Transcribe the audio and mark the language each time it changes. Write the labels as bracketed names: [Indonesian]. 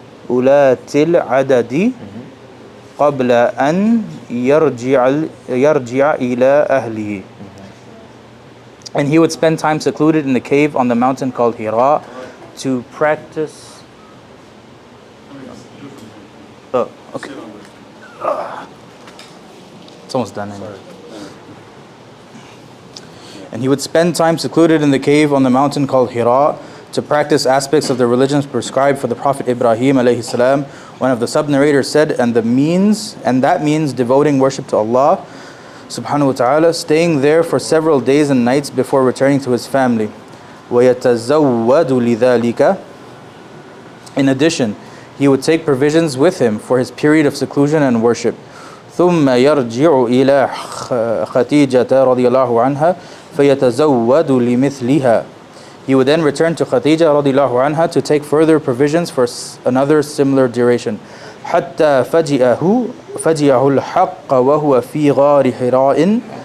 [Arabic] أولات العدد قبل أن يرجع إلى أهله. [English] And he would spend time secluded in the cave on the mountain called Hira to practice. Oh, okay. It's almost done. And he would spend time secluded in the cave on the mountain called Hira to practice aspects of the religions prescribed for the Prophet Ibrahim alayhi salam. One of the sub-narrators said, and that means devoting worship to Allah subhanahu wa ta'ala, staying there for several days and nights before returning to his family. [Arabic] وَيَتَزَوَّدُ لِذَلِكَ. [English] In addition, he would take provisions with him for his period of seclusion and worship. [Arabic] ثُمَّ يَرْجِعُ إِلَى خَدِيجَةَ رَضِيَ اللَّهُ عَنْهَا فَيَتَزَوَّدُ لِمِثْلِهَا. [English] He would then return to Khadija radiallahu anha to take further provisions for another similar duration. [Arabic] حتى فجأه الحق وهو في غار حراء.